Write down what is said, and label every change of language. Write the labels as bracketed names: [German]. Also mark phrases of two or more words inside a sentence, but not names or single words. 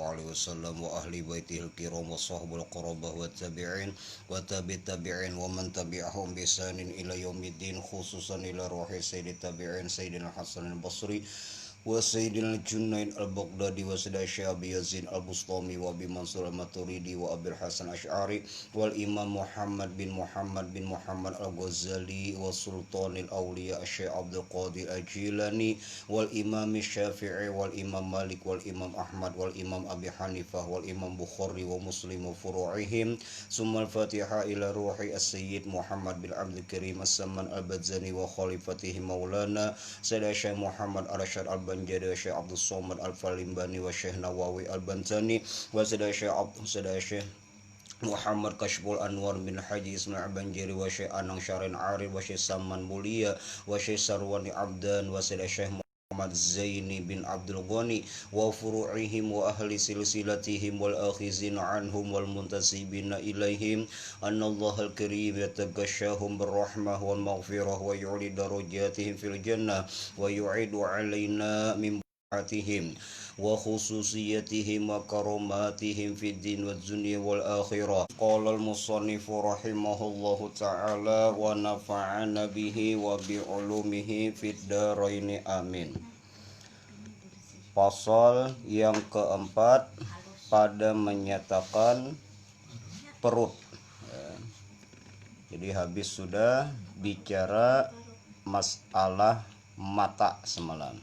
[Arabic] عليه وسلم وأهل بيته الكرام وصحب القرابة والتابعين والتابعين ومن تبعهم بإحسان إلى يوم الدين، خصوصا إلى روح سيد التابعين سيدنا حسن البصري وسيدنا جنيد البغدادي وسيدنا أبي يزيد البسطامي وأبي منصور الماتريدي وأبي الحسن الأشعري والإمام محمد بن محمد الغزالي وسلطان الأولياء الشيخ عبد القادر الجيلاني والإمام الشافعي والإمام مالك والإمام أحمد والإمام أبي حنيفة والإمام البخاري ومسلم وفروعهم. ثم الفاتحة إلى روح السيد محمد بن عبد الكريم السمان البذاني وخليفته مولانا سيدنا الشيخ محمد أرشد البنجاري والشيخ عبد الصمد الفلمباني والشيخ نووي البنتني وسيدنا الشيخ محمد كشف الأنوار بن حاج إسماعيل بنجاري والشيخ أنانغ شرين عارف والشيخ سمان موليا والشيخ سرواني عبدان وسيدنا الشيخ محمد زيني بن عبد الغني وفروعهم وأهل سلسلتهم والآخذين عنهم والمنتسبين إليهم أن الله الكريم يتغشاهم بالرحمة والمغفرة ويعلي درجاتهم في الجنة ويعيد علينا من بركاتهم وخصوصياتهم وكراماتهم في الدين والدنيا والآخرة. قال المصنف رحمه الله تعالى ونفعنا به وبعلومه في الدارين آمين. [Indonesian] Pasal yang keempat pada menyatakan perut. Jadi habis sudah bicara masalah mata semalam.